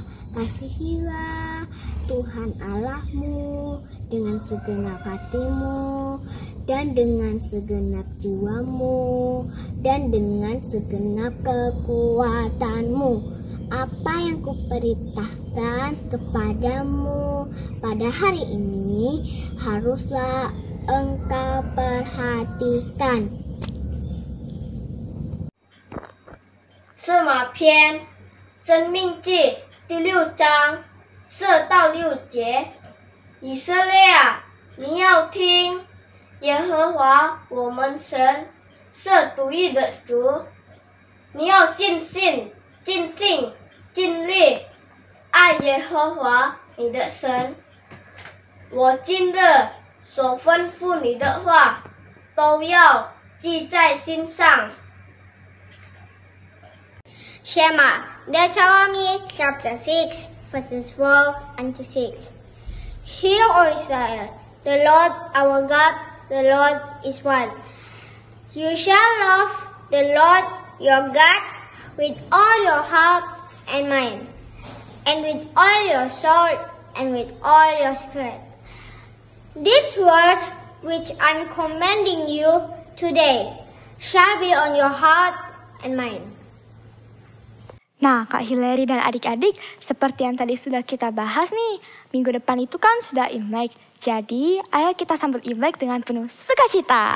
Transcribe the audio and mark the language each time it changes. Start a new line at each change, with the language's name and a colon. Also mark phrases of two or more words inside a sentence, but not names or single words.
Indonesian: Kasihilah Tuhan Allahmu dengan segenap hatimu, dan dengan segenap jiwamu, dan dengan segenap kekuatanmu. Apa yang kuperintahkan kepadamu pada hari ini haruslah engkau perhatikan.
Chinese: 圣马篇生命记第6章4到6节，以色列啊，你要听，耶和华我们神是独一的主，你要尽心、尽性、尽力爱耶和华你的神。我今日所吩咐你的话，都要记在心上。
English: Shema, Deuteronomy chapter 6, verses 4 and 6. Hear, O Israel, the Lord our God, the Lord is one. You shall love the Lord your God with all your heart and mind, and with all your soul, and with all your strength. These words which I'm commanding you today shall be on your heart and mind.
Indonesian: Nah, Kak Hillary dan adik-adik, seperti yang tadi sudah kita bahas nih, minggu depan itu kan sudah Imlek. Jadi, ayo kita sambut Imlek dengan penuh sukacita.